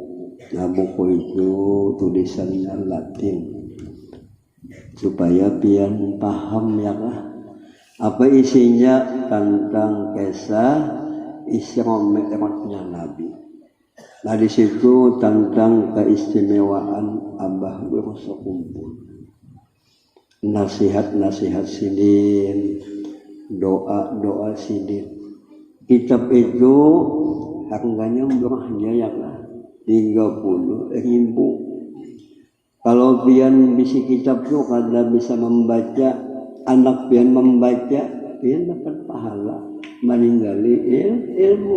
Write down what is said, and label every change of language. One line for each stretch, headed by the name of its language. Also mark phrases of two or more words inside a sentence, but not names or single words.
Banjar: Nah, buku itu tulisannya Latin supaya pian paham ya Kak.
Indonesian: Apa isinya tentang kisah Isra Mi'rajnya Nabi.
Banjar: Nah, di situ tentang keistimewaan Abah Bersokumpul. Nasihat-nasihat sidin, doa-doa sidin.
Indonesian: Kitab itu harganya murahnya ya Kak, 30.000.
Banjar: Kalau pian bisi kitab itu kada bisa membaca, anak pian membaca, pian dapat pahala meninggali ilmu.